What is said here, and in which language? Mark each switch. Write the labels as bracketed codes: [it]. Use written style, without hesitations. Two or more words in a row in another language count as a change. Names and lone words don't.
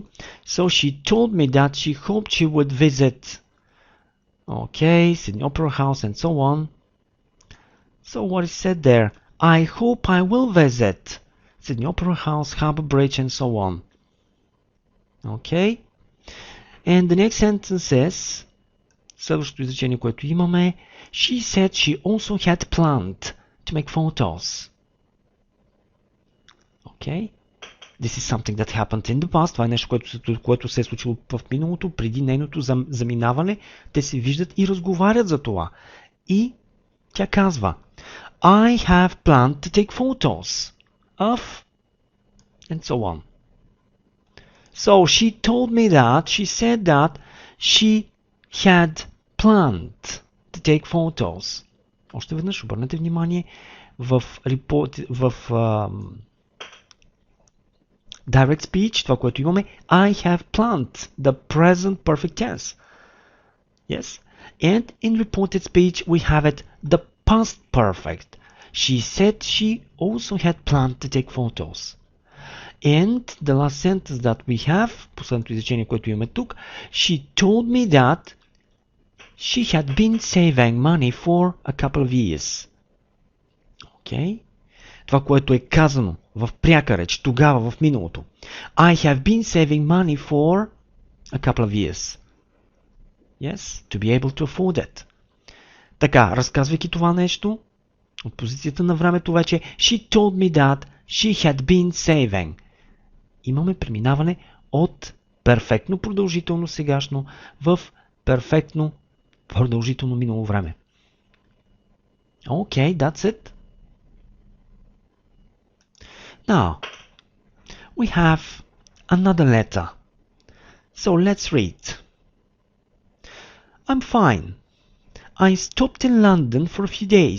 [en] So she told me that she hoped she would visit, Sydney Opera House and so on. So what is said there? I hope I will visit Sydney Opera House, Harbour Bridge and so on. Okay. And the next sentence is, [bg] следващото изречение, което имаме, [en] she said she also had planned to make photos. Okay. This is something that happened in the past. [bg] Това е нещо, което се е случило в миналото, преди нейното заминаване. Те се виждат и разговарят за това. И тя казва, [en] I have planned to take photos of and so on. So she told me that, she said that she had planned to take photos. [bg] Още веднъж обърнете внимание в [en] direct speech, [bg] това, което имаме, [en] I have planned, the present perfect tense. Yes? And in reported speech, we have it, the past perfect. She said she also had planned to take photos. And the last sentence that we have, последното изречение, което имаме тук, she told me that she had been saving money for a couple of years. Okay? [bg] Това, което е казано в пряка реч, тогава в миналото. [en] I have been saving money for a couple of years. Yes, to be able to afford it. [bg] Така, разказвайки това нещо, от позицията на времето вече, [en] she told me that she had been saving. [bg] Имаме преминаване от перфектно продължително сегашно в перфектно продължително минало време. [en] Okay, that's it. Now, we have another letter. So let's read. I'm fine. I stopped in London for a few days.